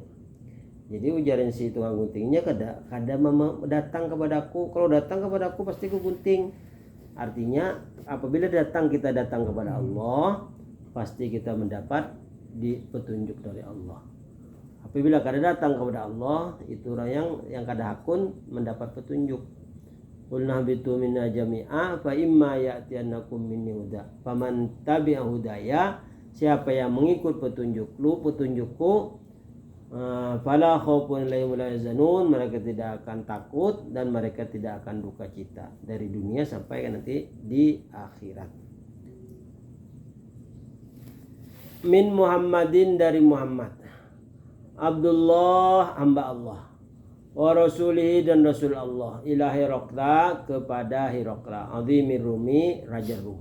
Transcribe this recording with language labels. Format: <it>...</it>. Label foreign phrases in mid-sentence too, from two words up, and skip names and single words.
<bjn>Jadi ujaran si tukang guntingnya kada datang kepadaku. Kalau datang kepadaku pasti ku gunting. Artinya apabila kita datang kepada Allah, pasti kita mendapat di petunjuk dari Allah. Apabila kada datang kepada Allah, itu orang yang kada hakun mendapat petunjuk.</bjn> <ar>قلنا اهبطوا منها جميعا فإما يأتينكم مني هدى. فمن تبع هداي,</ar> <id>siapa yang mengikut petunjukku,</id> <ar>فلا خوف عليهم ولا يحزنون,</ar> <id>mereka tidak akan takut dan mereka tidak akan duka cita dari dunia sampai nanti di akhirat.</id> <ar>من محمد,</ar> <id>dari Muhammad, Abdullah, hamba Allah,</id> <ar>ورسوله,</ar> <id>dan rasul Allah,</id> <ar>إلى هرقل,</ar> <id>kepada Hiraqla,</id> <ar>عظيم الروم,</ar> <id>raja Rum.</id>